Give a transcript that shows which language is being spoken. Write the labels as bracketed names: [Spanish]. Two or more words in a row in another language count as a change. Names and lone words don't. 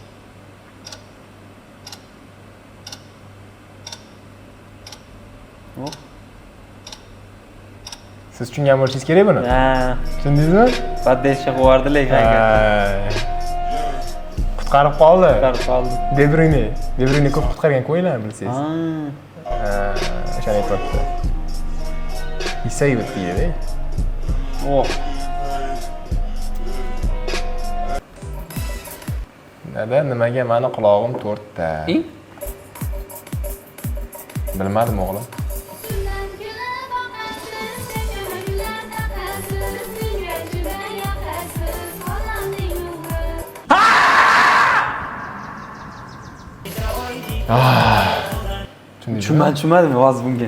[Uzbek] Siz tushungan bo'lishingiz kerak buni. Ha. Tushundingizmi? Paddeshga qo'yardi lekin. Qutqarib qoldi. De Bruyne ko'p qutqargan o'yinlarni bilsangiz. O'shani aytibdi. [English] He saved it deydi. Oh. [Uzbek] Nimaga mani qulog'im 4 ta? Bilmadim o'g'lim. Tushunmadim hozir bunga.